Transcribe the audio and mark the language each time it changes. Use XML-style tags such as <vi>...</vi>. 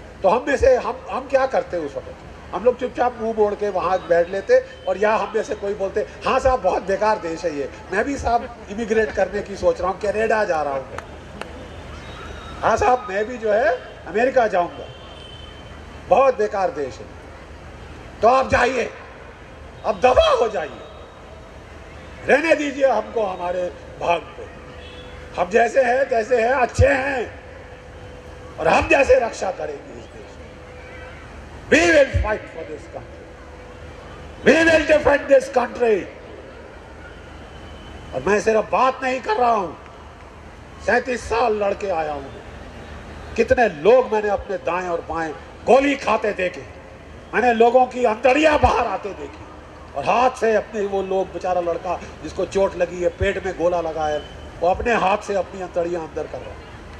<hi>तो हम में से हम क्या करते उस वक्त? हम लोग चुपचाप मुंह मोड़ के वहां बैठ लेते, और या हम में से कोई बोलते हाँ साहब बहुत बेकार देश है ये, मैं भी साहब इमिग्रेट करने की सोच रहा हूँ, कनाडा जा रहा हूँ, हाँ साहब मैं भी जो है अमेरिका जाऊंगा, बहुत बेकार देश है। तो आप जाइए, अब दफा हो जाइए, रहने दीजिए हमको हमारे भाग पे। हम जैसे हैं तैसे हैं, अच्छे हैं, और हम जैसे रक्षा करेंगे इस देश की।</hi> <en>We will fight for this country. We will defend this country.</en> <hi>और मैं सिर्फ बात नहीं कर रहा हूं, 37 साल लड़के आया हूं। कितने लोग मैंने अपने दाएं और बाएं गोली खाते देखे, मैंने लोगों की अंतड़ियां बाहर आते देखी, और हाथ से अपने वो लोग, बेचारा लड़का जिसको चोट लगी है, पेट में गोला लगा है, वो अपने हाथ से अपनी अंतड़ियां अंदर कर रहा है।</hi>